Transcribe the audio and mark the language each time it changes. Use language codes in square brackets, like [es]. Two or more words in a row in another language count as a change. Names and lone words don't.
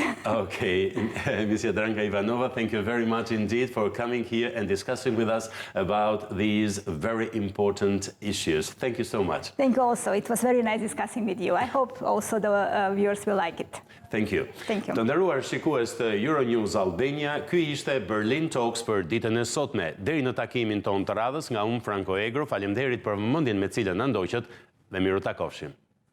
[en] Okay, Ms. Jadranka Ivanova, thank you very much indeed for coming here and discussing with us about these very important issues. Thank you so much. Thank you also. It was very nice discussing with you. I hope also the viewers will like it. Thank you. Thank you. [sq] Të nderuar shikues të Euronews Albania, ky ishte Berlin Talks për ditën e sotme. Deri në takimin ton të radhës, nga unë Franco Egro, faleminderit për vëmendjen me cilën na ndoqët dhe miru takofshim.